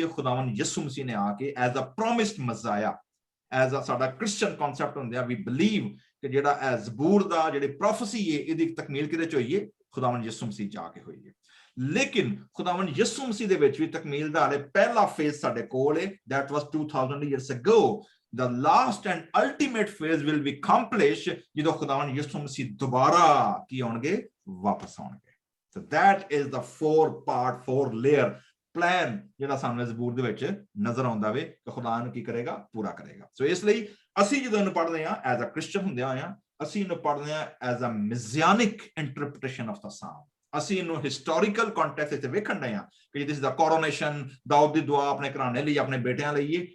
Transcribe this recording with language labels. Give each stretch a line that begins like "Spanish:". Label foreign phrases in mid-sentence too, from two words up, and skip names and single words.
Punjabi: ਖੁਦਾਵੰਦ ਯਿਸੂ ਮਸੀਹ ਨੇ ਆ ਕੇ
English: as a promised Messiah, as a
Punjabi: ਸਾਡਾ
English: Christian concept
Punjabi: ਹੁੰਦਾ,
English: we believe
Punjabi: ਕਿ ਜਿਹੜਾ ਇਹ ਜ਼ਬੂਰ ਦਾ ਜਿਹੜੀ ਪ੍ਰੋਫੈਸੀ ਹੈ ਇਹਦੀ ਤਕਮੀਲ ਕਿਹਦੇ ਚ ਹੋਈ ਹੈ? ਖੁਦਾਵੰਦ ਯਿਸੂ ਮਸੀਹ ਜਾ ਕੇ ਹੋਈ ਹੈ। ਲੇਕਿਨ ਖੁਦਾਵੰਦ ਯਿਸੂ ਮਸੀਹ ਦੇ ਵਿੱਚ ਵੀ ਤਕਮੀਲ ਦਾ ਹਾਲੇ ਪਹਿਲਾ ਫੇਜ਼ ਸਾਡੇ ਕੋਲ ਹੈ,
English: that was 2000 years ago. The last and ultimate phase will be accomplished
Punjabi: ਜਦੋਂ ਖੁਦਾਵੰਦ ਯਿਸੂ ਮਸੀਹ ਦੁਬਾਰਾ ਕੀ ਆਉਣਗੇ? ਵਾਪਸ ਆਉਣਗੇ।
English: So that is the 4 layer plan
Punjabi: ਜਿਹੜਾ ਸਾਨੂੰ ਜ਼ਬੂਰ ਦੇ ਵਿੱਚ ਨਜ਼ਰ ਆਉਂਦਾ ਵੇ ਕਿ ਖੁਦਾ ਨੂੰ ਕੀ ਕਰੇਗਾ? ਪੂਰਾ ਕਰੇਗਾ। ਸੋ ਇਸ ਲਈ ਅਸੀਂ ਜਦੋਂ ਇਹਨੂੰ ਪੜ੍ਹਦੇ ਹਾਂ
English: as a Christian
Punjabi: ਹੁੰਦੇ ਆ, ਅਸੀਂ ਇਹਨੂੰ ਪੜ੍ਹਦੇ ਹਾਂ
English: as a messianic interpretation of the Psalm.
Punjabi: ਅਸੀਂ ਇਹਨੂੰ
English: historical context
Punjabi: ਵਿੱਚ ਵੇਖਣ ਡਏ ਹਾਂ ਕਿ
English: this the coronation,
Punjabi: ਦਾਊਦ ਦੀ ਦੁਆ ਆਪਣੇ ਘਰਾਣੇ ਲਈ, ਆਪਣੇ ਬੇਟਿਆਂ ਲਈ ਹੈ।